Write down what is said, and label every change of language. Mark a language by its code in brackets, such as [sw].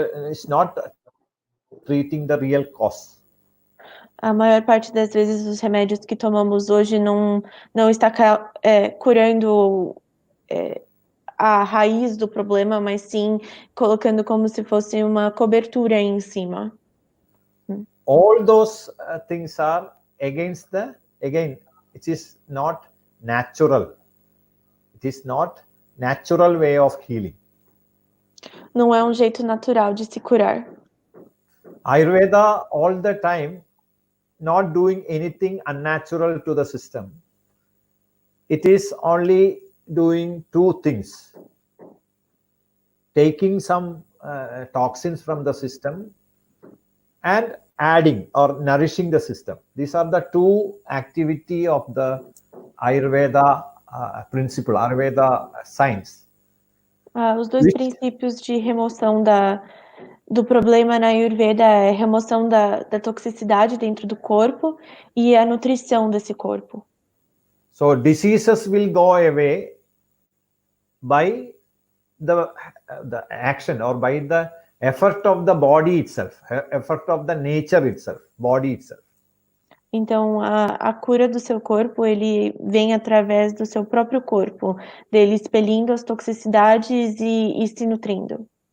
[en] It's not treating the real cause. [pt] A maior parte das vezes os remédios que tomamos hoje não está curando a raiz do problema, mas sim colocando como se fosse uma cobertura em cima. [en] All those things are against it is not natural. It is not natural way of healing. [pt] Não é um jeito natural de se curar. [en] Ayurveda all the time not doing anything unnatural to the system. It is only doing two things: taking some toxins from the system and adding or nourishing the system. These are the two activity of the Ayurveda principle, Ayurveda science. [pt] Os dois princípios de remoção do problema na Ayurveda é a remoção da toxicidade dentro do corpo e a nutrição desse corpo. [en] So diseases will go away by the action or by the effort of the body itself, effort of the nature itself, body itself. [pt] Então, a cura do seu corpo, ele vem através do seu próprio corpo, dele expelindo as toxicidades e se nutrindo.